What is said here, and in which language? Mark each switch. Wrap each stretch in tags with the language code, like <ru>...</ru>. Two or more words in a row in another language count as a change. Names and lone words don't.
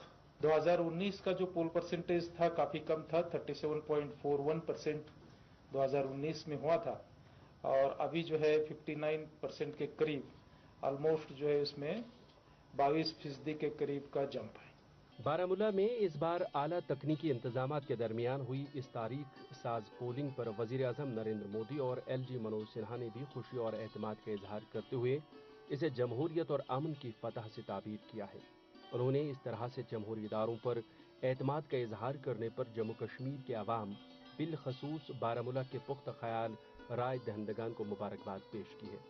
<ur>2019 کا جو</ur> <en>poll percentage</en> <ur>تھا کافی کم تھا، 37.41% 2019 میں ہوا تھا، اور ابھی جو ہے 59% کے قریب آلموسٹ جو ہے اس میں 22% کے قریب کا جمپ ہے۔ بارامولہ میں اس بار اعلیٰ تکنیکی انتظامات کے درمیان ہوئی اس تاریخ ساز پولنگ پر وزیر اعظم نریندر مودی اور LG منوج سنہا نے بھی خوشی اور اعتماد کا اظہار کرتے ہوئے اسے جمہوریت اور امن کی فتح سے تعبیر کیا ہے۔ انہوں نے اس طرح سے جمہوری اداروں پر اعتماد کا اظہار کرنے پر جموں کشمیر کے عوام بالخصوص بارامولہ کے پختہ خیال رائے دہندگان کو مبارکباد پیش کی ہے۔</ur>